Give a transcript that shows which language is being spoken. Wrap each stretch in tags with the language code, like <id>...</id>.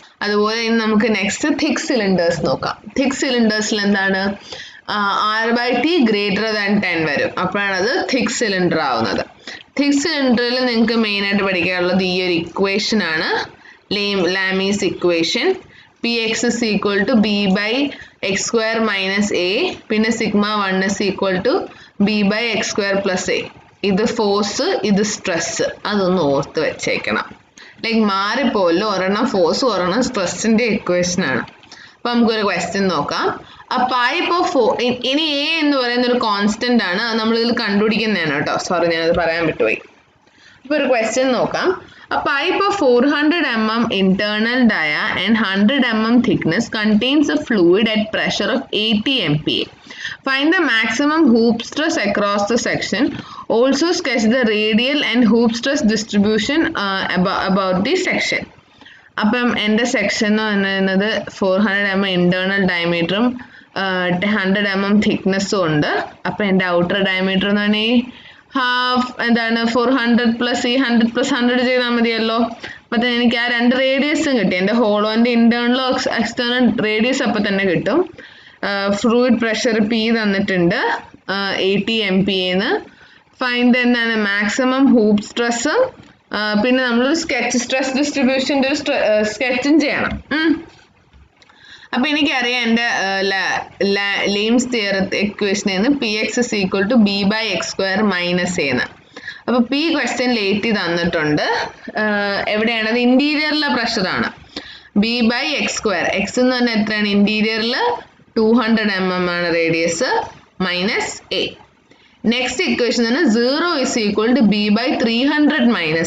<ml>അതുപോലെ ഇനി നമുക്ക് നെക്സ്റ്റ് തിക്ക് സിലിണ്ടേഴ്സ് നോക്കാം. തിക്ക് സിലിണ്ടേഴ്സിൽ എന്താണ്? R/T > 10 വരും. അപ്പോഴാണ് അത് തിക്ക് സിലിണ്ടർ ആവുന്നത്. തിക്ക് സിലിണ്ടറിൽ നിങ്ങൾക്ക് മെയിനായിട്ട് പഠിക്കാനുള്ളത് ഈ ഒരു ഇക്വേഷൻ ആണ്, Lamees equation.</ml> <en>Px is equal to B/x² - A.</en> <ml>പിന്നെ sigma</ml> <en>1 is equal to B/x² + A.</en> <ml>ഇത് ഫോഴ്സ്, ഇത് സ്ട്രെസ്. അതൊന്ന് ഓർത്ത് വെച്ചേക്കണം. ലൈക്ക് മാറിപ്പോലും ഒരെണ്ണം ഫോഴ്സ്, ഒരെണ്ണം സ്ട്രെസ്സിൻ്റെ ഇക്വേഷനാണ്. അപ്പം നമുക്കൊരു ക്വസ്റ്റ്യൻ നോക്കാം.</ml> <en>A pipe of</en> <ml>ഇനി A എന്ന് പറയുന്ന ഒരു കോൺസ്റ്റന്റ് ആണ്. അത് നമ്മളിതിൽ കണ്ടുപിടിക്കുന്നതാണ് കേട്ടോ. സോറി, ഞാനത് പറയാൻ വിട്ടുപോയി. അപ്പോൾ ഒരു ക്വസ്റ്റ്യൻ നോക്കാം.</ml> <en>A pipe of 400 mm internal dia and 100 mm thickness contains a fluid at pressure of 80 MPa. Find the maximum hoop stress across the section. Also sketch the radial and hoop stress distribution about the section.</en> <ml>അപ്പം എൻ്റെ section എന്ന് പറയുന്നത് 400 mm internal ഡയമീറ്ററും 100 mm തിക്നെസ്സും ഉണ്ട്. അപ്പം എൻ്റെ outer diameter എന്ന് പറഞ്ഞാൽ half എന്താണ് 400 + ഈ 100 + 100 ചെയ്താൽ മതിയല്ലോ. അപ്പം തന്നെ എനിക്ക് ആ രണ്ട് റേഡിയസും കിട്ടി. എൻ്റെ ഹോളോൻ്റെ ഇന്റേണലോ എക്സ്റ്റേണൽ റേഡിയസ് അപ്പം തന്നെ കിട്ടും. ഫ്ലൂയിഡ് പ്രഷർ പി തന്നിട്ടുണ്ട് 80 MPa. ഫൈൻഡ് എന്താണ് മാക്സിമം ഹൂപ്പ് സ്ട്രെസ്സും പിന്നെ നമ്മളൊരു സ്കെച്ച് സ്ട്രെസ് ഡിസ്ട്രിബ്യൂഷൻ്റെ ഒരു സ്കെച്ചും ചെയ്യണം. അപ്പം എനിക്കറിയാം എൻ്റെ ലെയിംസ് തിയറം ഇക്വേഷനിൽ നിന്ന്</ml> <en>Px is equal to B/x² - A</en> <ml>എന്ന്. അപ്പോൾ പി ക്വസ്റ്റ്യനിൽ 80 തന്നിട്ടുണ്ട്. എവിടെയാണത്? ഇൻറ്റീരിയറിലെ പ്രഷറാണ്. B/x². എക്സ് എന്ന് പറഞ്ഞാൽ എത്രയാണ്? ഇൻറ്റീരിയറിൽ 200 mm ആണ് റേഡിയസ് - A. നെക്സ്റ്റ് ഇക്വേഷൻ തന്നെ</ml> <en>0 is equal to B/300 - A.</en>